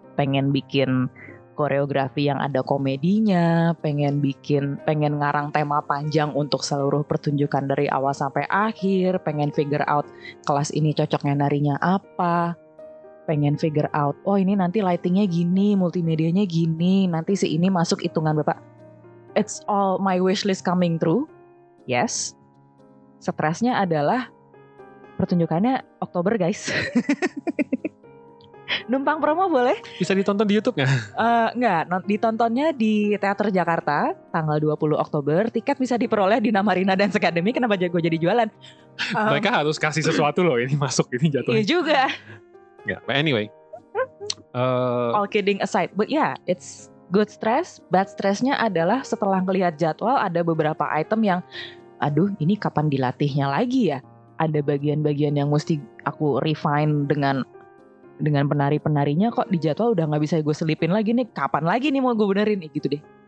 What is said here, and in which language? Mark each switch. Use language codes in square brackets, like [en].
[id] Pengen bikin koreografi yang ada komedinya, pengen ngarang tema panjang untuk seluruh pertunjukan dari awal sampai akhir, pengen figure out kelas ini cocoknya narinya apa, pengen figure out, oh ini nanti lightingnya gini, multimedianya gini, nanti si ini masuk hitungan berapa. [en] It's all my wishlist coming true. Yes. [id] Stresnya adalah pertunjukannya Oktober guys. Numpang promo boleh? Bisa ditonton di YouTube nggak? Nggak, ditontonnya di Teater Jakarta tanggal 20 Oktober. Tiket bisa diperoleh di Namarina Dance Academy. Kenapa gue jadi jualan? Mereka harus kasih sesuatu loh, ini masuk, ini jatuhnya. Iya juga. [en] Yeah, but anyway. All kidding aside, but yeah, it's good stress. [id] Bad stressnya adalah setelah melihat jadwal ada beberapa item yang, aduh ini kapan dilatihnya lagi ya? Ada bagian-bagian yang mesti aku refine dengan penari-penarinya, kok di jadwal udah nggak bisa gue selipin lagi nih, kapan lagi nih mau gue benerin nih, gitu deh.